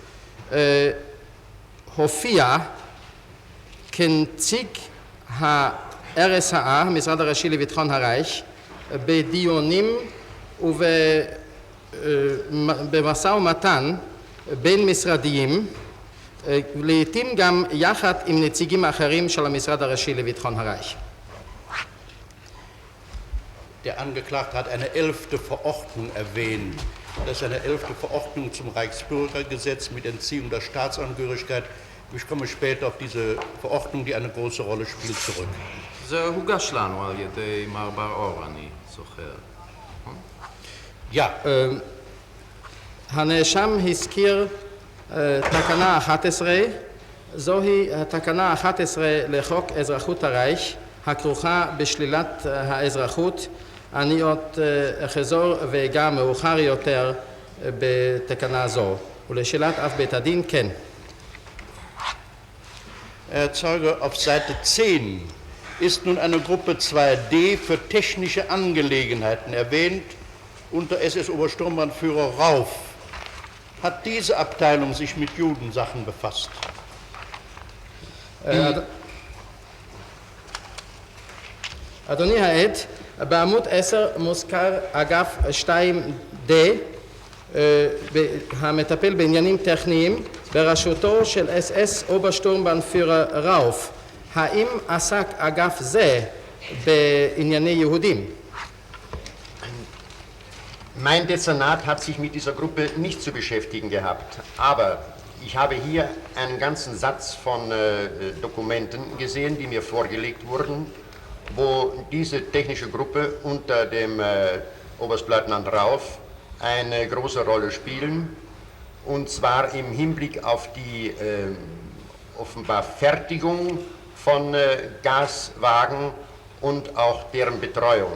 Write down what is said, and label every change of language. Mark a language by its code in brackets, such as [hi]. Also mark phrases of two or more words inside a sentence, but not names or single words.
[he] הופיע כנציג ה-RSA, המשרד הראשי לביטחון הרייך, בדיונים ובמשא ומתן בין משרדיים, לעתים גם יחד עם נציגים אחרים של המשרד הראשי לביטחון הרייך. [de] Der Angeklagte hat eine 11. Verordnung erwähnt. Das ist eine 11. Verordnung zum Reichsbürgergesetz mit Entziehung der Staatsangehörigkeit. Ich komme später auf diese Verordnung, die eine große Rolle spielt, zurück. [he] זה הוגש לנו על ידי מר בר-אור, אני זוכר. [de] Ja, [he] הנאשם הזכיר תקנה 11, זוהי תקנה 11 לחוק אזרחות הרייך, הכרוכה בשלילת האזרחות. אני עוד אחזור ואגע מאוחר יותר בתקנה זו, ולשאלת אף בית הדין, כן. [de] Herr Zeuge, auf Seite 10 ist nun eine Gruppe 2D für technische Angelegenheiten erwähnt unter SS-Obersturmbannführer Rauf. Hat diese Abteilung sich mit Judensachen befasst? [he] אדוני העד, בעמוד 10 מוזכר אגף 2D המטפל בעניינים טכניים בראשותו של SS אוברשטורמבנפיורר ראוף. האם עסק אגף זה בענייני יהודים? [de] Mein Dezernat hat sich mit dieser Gruppe nicht zu beschäftigen gehabt, aber ich habe hier einen ganzen Satz von Dokumenten gesehen, die mir vorgelegt wurden, wo diese technische Gruppe unter dem Oberstleutnant Rauf eine große Rolle spielen, und zwar im Hinblick auf die offenbar Fertigung von Gaswagen und auch deren Betreuung.